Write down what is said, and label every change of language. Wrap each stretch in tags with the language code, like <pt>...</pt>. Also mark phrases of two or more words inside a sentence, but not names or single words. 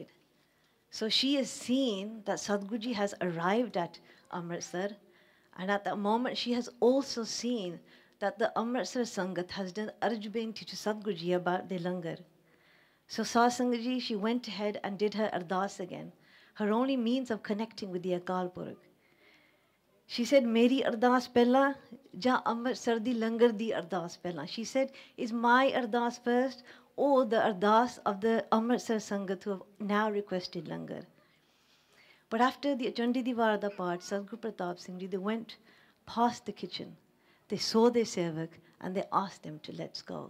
<en>So she has seen that Sadhguruji has arrived at Amritsar, and at that moment she has also seen that the Amritsar Sangat has done</en> <pa>ਅਰਜ਼ ਬੇਨਤੀ</pa> <en>to Sadhguruji about the Langar. So Satsangaji, she went ahead and did her ardas again, her only means of connecting with the Akal Purkh. She said,</en> <pa>ਮੇਰੀ ਅਰਦਾਸ ਪਹਿਲਾਂ, ਜਾਂ ਅੰਮ੍ਰਿਤਸਰ ਦੀ ਲੰਗਰ ਦੀ ਅਰਦਾਸ ਪਹਿਲਾਂ.</pa> <en>She said, is my ardas first or the ardas of the Amritsar Sangat who have now requested Langar? But after the Chandi Divarada part, Sadhguru Pratap Singh Ji, they went past the kitchen. They saw their sevak and they asked them to let's go.</en>